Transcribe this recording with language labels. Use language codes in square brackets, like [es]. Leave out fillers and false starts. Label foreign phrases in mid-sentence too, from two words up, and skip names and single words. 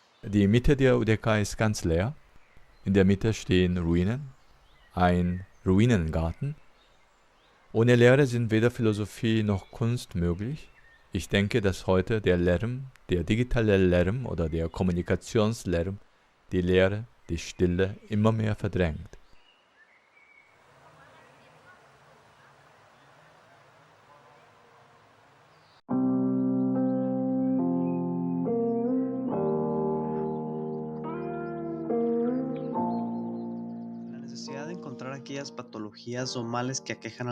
[de] Die Mitte der UDK ist ganz leer. In der Mitte stehen Ruinen, ein Ruinengarten. Ohne Lehre sind weder Philosophie noch Kunst möglich. Ich denke, dass heute der Lärm, der digitale Lärm oder der Kommunikationslärm die Leere, die Stille immer mehr verdrängt. [es] La necesidad de encontrar aquellas patologías o males que aquejan a